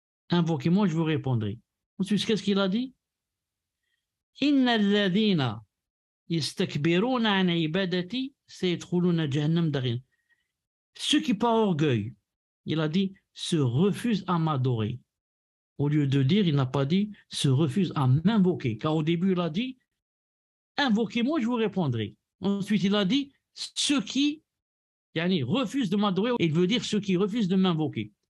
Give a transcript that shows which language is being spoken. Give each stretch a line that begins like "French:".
French: Invoquez-moi, je vous répondrai. Ensuite, qu'est-ce qu'il a dit?
Arabic: Inna alladhina يستكبرون عن عبادتي سيدخلون جهنم داخلين.
French: Ceux qui par orgueil, il a dit, se refusent à m'adorer. Au lieu de dire, il n'a pas dit, se refusent à m'invoquer. Car au début, il a dit, invoquez-moi, je vous répondrai. Ensuite, il a dit, ceux qui refusent de m'adorer, il veut dire ceux qui refusent de m'invoquer.